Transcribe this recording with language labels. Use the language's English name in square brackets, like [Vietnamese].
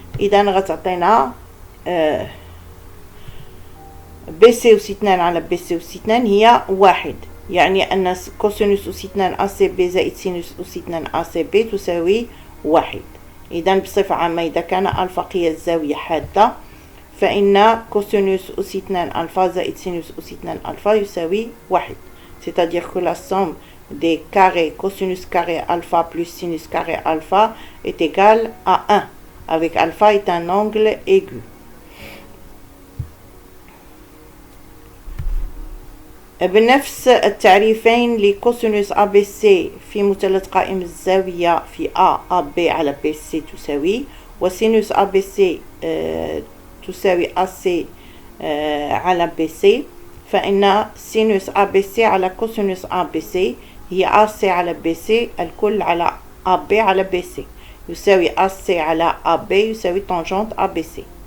[Arabic] إذا غتعطينا BC أس 2 على BC أس 2 هي 1، يعني أن كوسينوس أس 2 ACB زائد سينوس أس 2 ACB تساوي 1. إذا بصفة عامة إذا كان ألفا قياس زاوية حادة فإن كوسينوس أس 2 ألفا زائد سينوس أس 2 ألفا يساوي 1. [French] C'est-à-dire que la somme des carrés cosinus carré alpha plus sinus carré alpha est égale à 1, avec alpha est un angle aigu. [Arabic] بنفس التعريفين لكوسينوس ABC في مثلث قائم الزاوية في AB على BC تساوي، وسينوس ABC تساوي AC على BC، فإن سينوس ABC على كوسينوس ABC هي AC على BC الكل على AB على BC يساوي AC على AB يساوي تانجنت ABC.